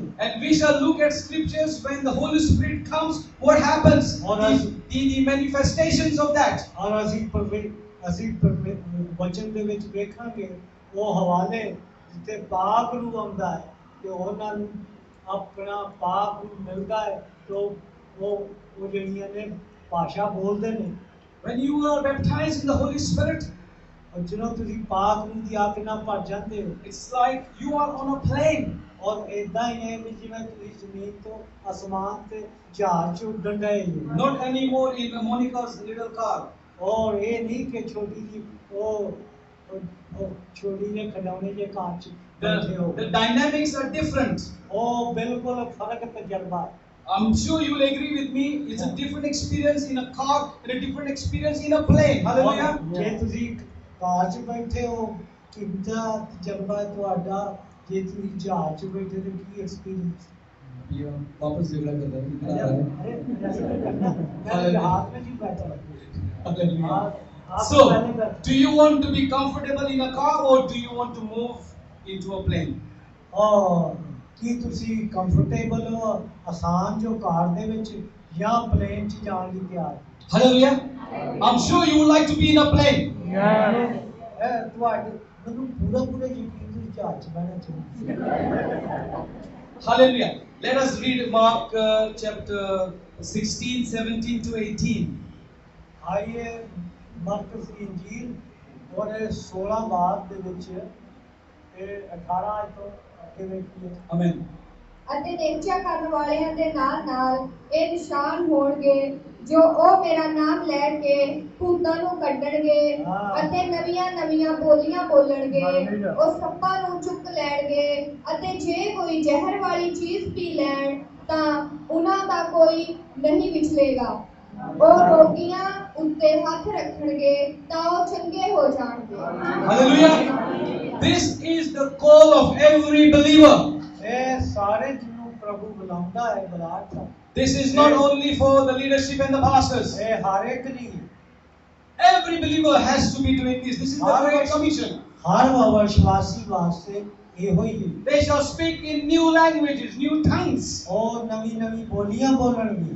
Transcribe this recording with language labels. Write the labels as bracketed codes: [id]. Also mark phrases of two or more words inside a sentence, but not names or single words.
[en] And we shall look at scriptures when the Holy Spirit comes, what happens, the manifestations of that. [pa] ਔਰ ਅਸੀਂ ਵਚਨ ਦੇ ਵਿੱਚ ਵੇਖਾਂਗੇ ਉਹ ਹਵਾਲੇ ਜਿੱਥੇ ਪਾਕ ਰੂਹ ਆਉਂਦਾ ਹੈ ਤੇ ਉਹਨਾਂ ਨੂੰ ਆਪਣਾ ਪਾਕ ਰੂਹ ਮਿਲਦਾ ਹੈ ਤੇ ਉਹ ਜਿਹੜੀਆਂ ਨੇ ਭਾਸ਼ਾ ਬੋਲਦੇ ਨੇ [en] When you are baptized in the Holy Spirit, [pa] ਔਰ ਜਦੋਂ ਤੁਸੀਂ ਪਾਕ ਰੂਹ ਦੀ ਅੱਗ ਨਾਲ ਭਰ ਜਾਂਦੇ ਹੋ [en] it's like you are on a plane. [pa] ਔਰ ਏਦਾਂ ਹੀ ਹੈ ਵੀ ਜਿਵੇਂ ਤੁਸੀਂ ਜ਼ਮੀਨ ਤੋਂ ਅਸਮਾਨ ਤੇ ਜਹਾਜ਼ 'ਚ ਉੱਡਣ ਡਏ ਹੋ [en] Not anymore in Monica's little car. [pa] ਔਰ ਇਹ ਨਹੀਂ ਕਿ ਛੋਟੀ ਜੀ ਉਹ ਛੋਟੀ ਜਿਹੀ ਖਿਡੌਣੇ ਜਿਹੇ ਕਾਰ 'ਚ ਬੈਠੇ ਹੋ [en] The dynamics are different. [pa] ਉਹ ਬਿਲਕੁਲ ਫਰਕ ਤਜਰਬਾ ਹੈ [en] I'm sure you will agree with me. It's a different experience in a car and a different experience in a plane. Hallelujah. [pa] ਜੇ ਤੁਸੀਂ ਕਾਰ 'ਚ ਬੈਠੇ ਹੋ ਕਿੰਨਾ ਤਜਰਬਾ ਹੈ ਤੁਹਾਡਾ ਜੇ ਤੁਸੀਂ ਜਹਾਜ਼ 'ਚ ਬੈਠੇ ਤੇ ਕੀ ਐਕਸਪੀਰੀਅੰਸ [hi] ये वापस झगड़ा कर रहा है मैं जहाज में नहीं बैठा [en] So, do you want to be comfortable in a car or do you want to move into a plane? [pa] ਕੀ ਤੁਸੀਂ ਕੰਫਰਟੇਬਲ ਹੋ ਆਸਾਨ ਜੋ ਕਾਰ ਦੇ ਵਿੱਚ ਜਾਂ ਪਲੇਨ 'ਚ ਜਾਣ ਲਈ ਤਿਆਰ [en] Hallelujah. I'm sure you would like to be in a plane. [pa] ਤੁਹਾਡੇ ਮੈਨੂੰ ਪੂਰਾ ਯਕੀਨ ਤੁਸੀਂ ਜਹਾਜ਼ 'ਚ ਬਹਿਣਾ ਚਾਹੁੰਦੇ [en] Hallelujah. Let us read Mark chapter 16, 17 to 18. [pa] ਆइए ਮਰਕਸ ਦੀ ਇੰਜੀਲ ਔਰ 16 ਬਾਦ ਦੇ ਵਿੱਚ ਇਹ 18 ਤੋਂ ਅੱਗੇ ਵੇਖੀਏ [en] Amen. [pa] ਅਤੇ ਨਿਹਚਾ ਕਰਨ ਵਾਲਿਆਂ ਦੇ ਨਾਲ ਇਹ ਨਿਸ਼ਾਨ ਹੋਣਗੇ ਜੋ ਉਹ ਮੇਰਾ ਨਾਮ ਲੈ ਕੇ ਭੂਤਾਂ ਨੂੰ ਕੱਢਣਗੇ ਅਤੇ ਨਵੀਆਂ ਬੋਲੀਆਂ ਬੋਲਣਗੇ ਉਹ ਸੱਪਾਂ ਨੂੰ ਚੁੱਕ ਲੈਣਗੇ ਅਤੇ ਜੇ ਕੋਈ ਜ਼ਹਿਰ ਵਾਲੀ ਚੀਜ਼ ਪੀ ਲੈਣ ਤਾਂ ਉਹਨਾਂ ਦਾ ਕੋਈ ਨਹੀਂ ਵਿਚਲੇਗਾ ਉਹ ਰੋਗੀਆਂ ਉੱਤੇ ਹੱਥ ਰੱਖਣਗੇ ਤਾਂ ਉਹ ਚੰਗੇ ਹੋ ਜਾਣਗੇ [en] Hallelujah. This is the call of every believer. [pa] ਇਹ ਸਾਰੇ ਜਿਹਨੂੰ ਪ੍ਰਭੂ ਬੁਲਾਉਂਦਾ ਹੈ ਬੁਲਾਤਾ [en] This is not only for the leadership and the pastors. [pa] ਇਹ ਹਰ ਇੱਕ ਲਈ [en] Every believer has to be doing this. This is the Great Commission. [pa] ਹਰ ਵਿਸ਼ਵਾਸੀ ਵਾਸਤੇ ਇਹੋ ਹੀ ਹੈ [en] They shall speak in new languages, new tongues. [pa] ਉਹ ਨਵੀਂ ਬੋਲੀਆਂ ਬੋਲਣਗੇ